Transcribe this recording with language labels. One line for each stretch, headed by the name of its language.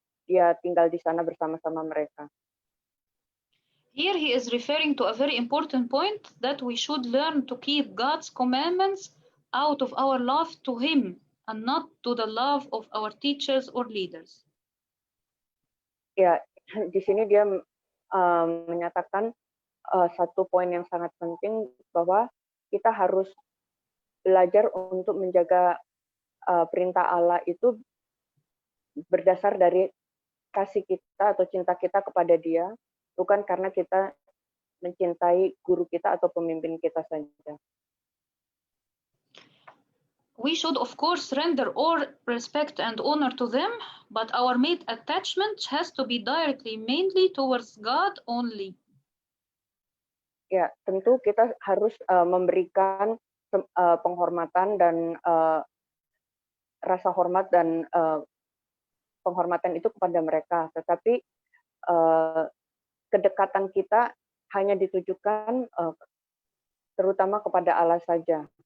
Indonesian: dia tinggal di sana bersama-sama mereka.
English: Here he is referring to a very important point that we should learn to keep God's commandments out of our love to him and not to the love of our teachers or leaders.
Indonesian: Ya, di sini dia menyatakan satu poin yang sangat penting bahwa kita harus belajar untuk menjaga perintah Allah itu berdasar dari kasih kita atau cinta kita kepada Dia, bukan karena kita mencintai guru kita atau pemimpin kita saja.
English: We should of course render all respect and honor to them, but our main attachment has to be directly mainly towards God only.
Indonesian: Ya, tentu kita harus memberikan penghormatan dan rasa hormat dan penghormatan itu kepada mereka, tetapi kedekatan kita hanya ditujukan terutama kepada Allah saja.